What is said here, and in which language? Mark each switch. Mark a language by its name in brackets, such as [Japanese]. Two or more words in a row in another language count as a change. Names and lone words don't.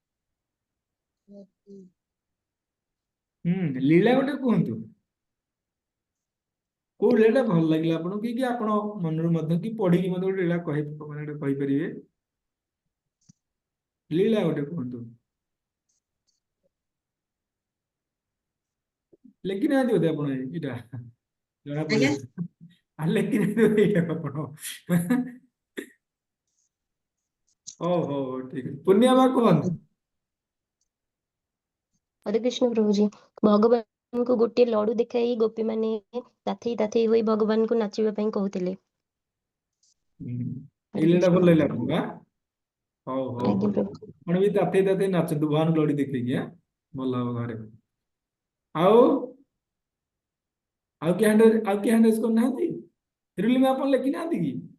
[Odia] ଲୀଳା ଗୋଟେ କୁହନ୍ତୁ କୋଉ ଲୀଳାଟା ଭଲ ଲାଗିଲା ଆପଣଙ୍କୁ କି ଆପଣ ମନରୁ ମଧ୍ୟ କି ପଢିକି ମଧ୍ୟ ଗୋଟେ ଲୀଳା ମାନେ ଗୋଟେ କହିପାରିବେ ଲୀଳା ଗୋଟେ କୁହନ୍ତୁ ଲେଖିନାହାନ୍ତି ବୋଧେ ଆପଣ ଏଇଟା ଜଣା ଆଜ୍ଞା ପଡିଲା ଲେଖିନାହାନ୍ତି ବୋଧେ ଏଇଟା ଆପଣ ହଉ ହଉ ହଉ ଠିକ ଅଛି ପୂର୍ଣ୍ଣିମା କୁହନ୍ତୁ ହରେ କୃଷ୍ଣ ପ୍ରଭୁ ଜୀ ଭଗବାନ କୁ ଗୋଟେ ଲଡୁ ଦେଖାଇ ଗୋପୀ ମାନେ ତାଥେଇ ତାଥେଇ ହୋଇ ଭଗବାନ କୁ ନାଚିବା ପାଇଁ କହୁଥିଲେ। ଏଇ हरे ଲୀଳାଟା कृष्ण ଭଲ ଲାଗିଲା ଆପଣଙ୍କୁ ହଉ ହଉ आज्ञा ହଉ प्रभु। ଆପଣ ବି ତାତେଇ ତାତେଇ ନାଚନ୍ତୁ ଭଗବାନ ଲଡି ଦେଖେଇକି ଭଲ ହବ ଘରେ ଆଉ ଆଉ କିଏ ହ୍ୟାଣ୍ଡ କରୁନାହାନ୍ତି ରୁଲିମା ଆପଣ ଲେଖିନାହାନ୍ତି କି